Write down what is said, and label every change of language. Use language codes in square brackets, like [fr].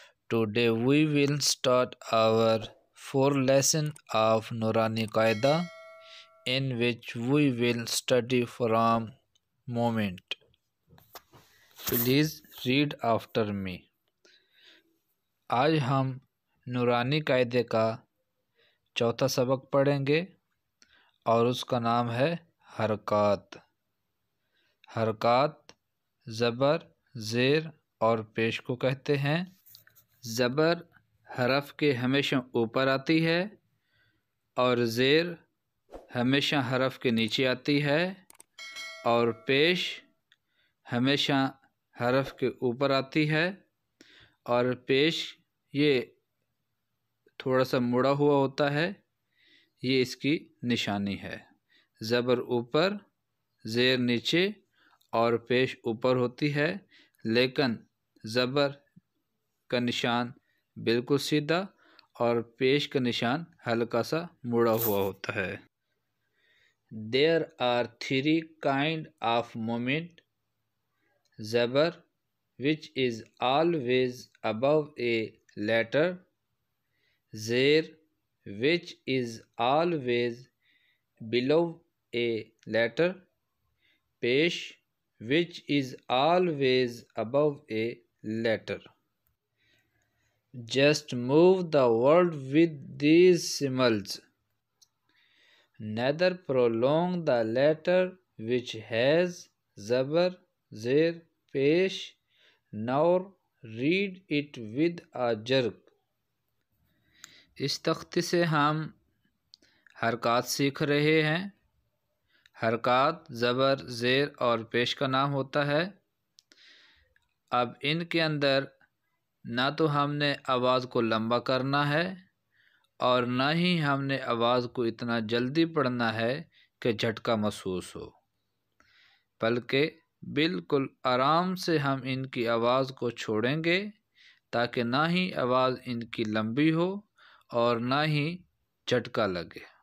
[en] Today we will start our fourth lesson of Nurani Qaida, in which we will study from moment. Please read after me. [hi] आज हम नूरानी कायदे का चौथा सबक पढ़ेंगे और उसका नाम है हरकत। हरकत ज़बर, ज़ेर और पेश को कहते हैं। ज़बर हरफ के हमेशा ऊपर आती है और ज़ेर हमेशा हरफ के नीचे आती है और पेश हमेशा हरफ के ऊपर आती है और पेश ये थोड़ा सा मुड़ा हुआ होता है, ये इसकी निशानी है। ज़बर ऊपर, ज़ेर नीचे और पेश ऊपर होती है, लेकिन ज़बर का निशान बिल्कुल सीधा और पेश का निशान हल्का सा मुड़ा हुआ होता है। [en] There are three kind of movement: ज़बर which is always above a letter, ज़ेर which is always below a letter, पेश which is always above a letter. Just move the word with these symbols. Neither prolong the letter which has ज़बर, ज़ेर, पेश, nor read it with a jerk. [hi] इस तख्ती से हम हरकत सीख रहे हैं। हरकत ज़बर, ज़ेर और पेश का नाम होता है। अब इनके अंदर ना तो हमने आवाज़ को लंबा करना है और ना ही हमने आवाज़ को इतना जल्दी पढ़ना है कि झटका महसूस हो, बल्कि बिल्कुल आराम से हम इनकी आवाज़ को छोड़ेंगे ताकि ना ही आवाज़ इनकी लंबी हो और ना ही झटका लगे।